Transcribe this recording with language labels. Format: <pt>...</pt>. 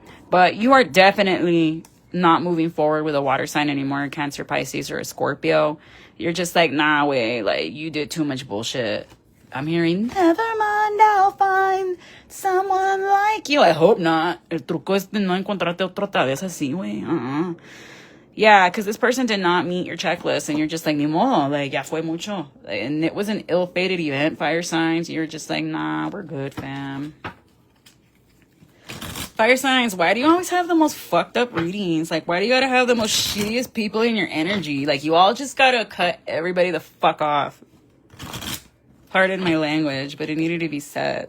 <en>But you are definitely not moving forward with a water sign anymore, Cancer, Pisces, or a Scorpio. You're just like, nah, wait, like, you did too much bullshit. I'm hearing, never mind, I'll find someone like you. I hope not.</en> <es>El truco es no encontrarte otra vez así, güey.</es> <en>Yeah, because this person did not meet your checklist, and you're just like,</en> <es>ni modo,</es> <en>like,</en> <es>ya fue mucho.</es> <en>And it was an ill-fated event, fire signs. You're just like, nah, we're good, fam. Fire signs, why do you always have the most fucked up readings? Like, why do you gotta have the most shittiest people in your energy? Like, you all just gotta cut everybody the fuck off. Pardon my language, but it needed to be said.</en>